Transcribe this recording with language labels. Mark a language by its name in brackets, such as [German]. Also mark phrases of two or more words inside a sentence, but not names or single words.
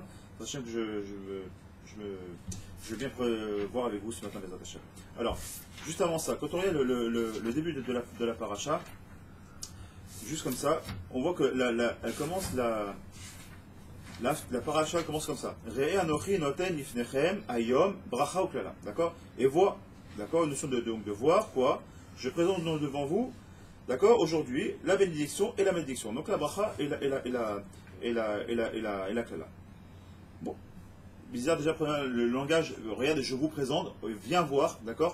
[French] Hachem, que je veux bien voir avec vous ce matin, les Hachem. Alors, juste avant ça, quand on regarde le début de la paracha, juste comme ça, on voit que elle commence la paracha commence comme ça. [Hebrew] ראה אנכי נתן לפניכם היום ברכה וקללה. [French] D'accord? Et voir, d'accord, une notion de voir quoi? Je présente devant vous, d'accord, aujourd'hui, la bénédiction et la malédiction. Donc la bracha et la klala. Bon. Bizarre déjà, le langage, regarde, je vous présente, viens voir, d'accord?